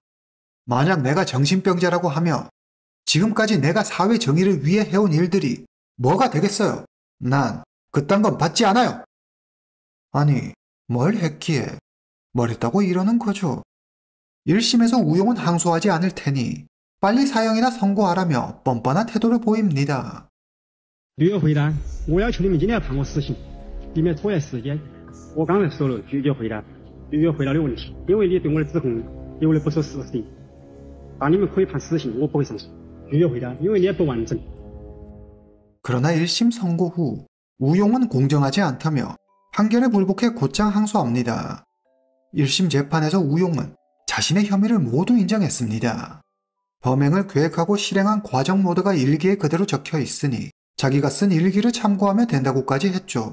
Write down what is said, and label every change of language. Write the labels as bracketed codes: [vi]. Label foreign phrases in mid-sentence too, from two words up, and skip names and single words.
[ko] 만약 내가 정신병자라고 하면 지금까지 내가 사회 정의를 위해 해온 일들이 뭐가 되겠어요? 난 그딴 건 받지 않아요. 아니, 뭘 했기에 뭘 했다고 이러는 거죠. 1심에서 우용은 항소하지 않을 테니 빨리 사형이나 선고하라며 뻔뻔한 태도를 보입니다. [zh] 6 月回答，我要求你们今天要判我死刑，避免拖延时间。我刚才说了，拒绝回答6的问题，因为你对我的指控有的不是事实。但你们可以判死刑，我不会上诉。拒绝回答，因为你也不完整。 [ko] 그러나 1심 선고 후 우용은 공정하지 않다며 판결에 불복해 곧장 항소합니다. 1심 재판에서 우용은 자신의 혐의를 모두 인정했습니다. 범행을 계획하고 실행한 과정 모두가 일기에 그대로 적혀 있으니 자기가 쓴 일기를 참고하면 된다고까지 했죠.